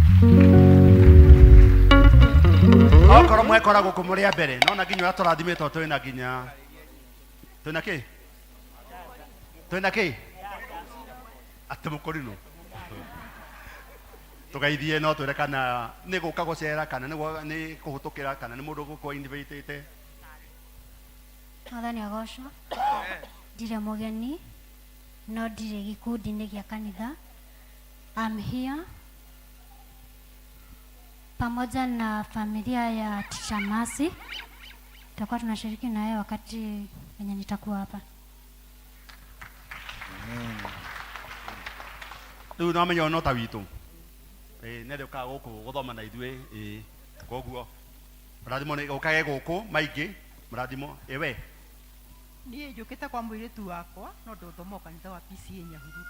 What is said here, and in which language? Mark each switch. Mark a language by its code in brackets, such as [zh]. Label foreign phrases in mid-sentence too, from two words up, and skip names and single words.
[ki] Okoro mwekora guku muri mbere nona nginya aturathimite twina nginya twina ki atumukorino tugaithie no twire kana ni guka gucera kana ni kuhutukira kana ni mundu guku invite Mwathani agocwo ndire mugeni no ndire gikundi-inĩ gĩa kanitha. [en] I'm here [sw] pamoja na familia ya Teacher Mercy. Tutakuwa tunashiriki naye wakati wenye nitakuwa hapa. [ki] Rĩu no menya no ta witũ nere ũkaga gũkũ gũthoma na ithuĩ koguo mũrathimo nĩ ũkage gũkũ maingĩ mũrathimo we niĩ njũkĩte kwa mũirĩtu wakwa no ndũthoma kanitha wa PCA Nyahururu.